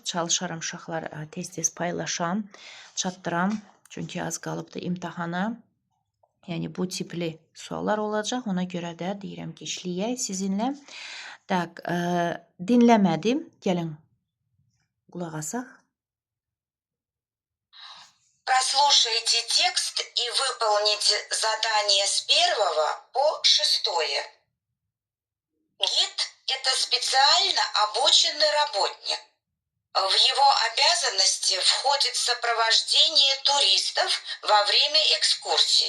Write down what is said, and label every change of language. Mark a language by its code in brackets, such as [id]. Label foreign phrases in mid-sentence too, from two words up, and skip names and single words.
[az] Çalışaram uşaqlar tez-tez paylaşam, çatdıram. Çünki az qalıbdı imtahana. Yəni bu tipli suallar olacaq. Ona görə də deyirəm ki, işləyək sizinlə. Tak, dinləmədim. Gəlin qulaq asaq. [ru] Прослушайте текст и выполните задание с 1 по 6. Гид – это специально обученный работник. В его обязанности входит сопровождение туристов во время экскурсии.